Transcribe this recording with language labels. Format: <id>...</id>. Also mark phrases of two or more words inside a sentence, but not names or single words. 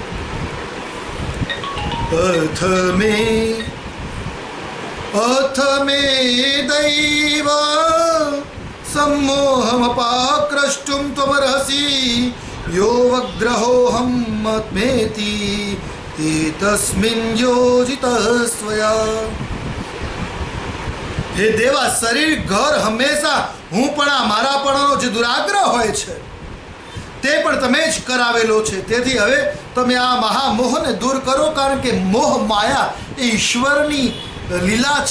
<sa>अथ मे दैव सम्मोहमपाक्रष्टुं त्वमर्हसि यो वग्रहोऽहं मत्मेति ते तस्मिन् योजितः स्वया।</sa> <gu>હે દેવા, શરીર ઘર હંમેશા હું પણ મારાપણાનો જે દુરાગ્રહ હોય છે તે પણ તમે જ કરાવેલો છે. તેથી હવે તમે આ મહામોહને દૂર કરો, કારણ કે મોહ માયા એ ઈશ્વરની લીલા છે.</gu>